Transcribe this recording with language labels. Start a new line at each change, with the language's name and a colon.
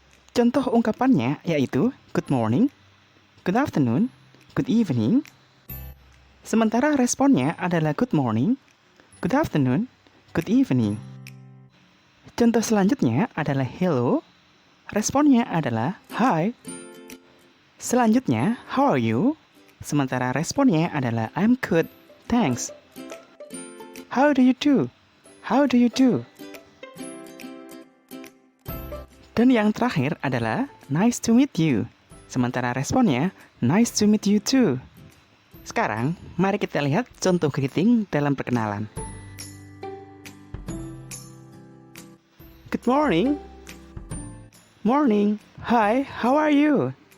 Indonesian: Contoh ungkapannya yaitu
English: good morning, good afternoon, good evening.
Indonesian: Sementara responnya adalah
English: good morning, good afternoon, good evening.
Indonesian: Contoh selanjutnya adalah hello. Responnya adalah hi. Selanjutnya,
English: how are you?
Indonesian: Sementara responnya adalah
English: I'm good, thanks. How do you do? How do you do?
Indonesian: Dan yang terakhir adalah
English: nice to meet you.
Indonesian: Sementara responnya
English: nice to meet you too.
Indonesian: Sekarang, mari kita lihat contoh greeting dalam perkenalan.
English: Good morning. Morning. Hi, how are you?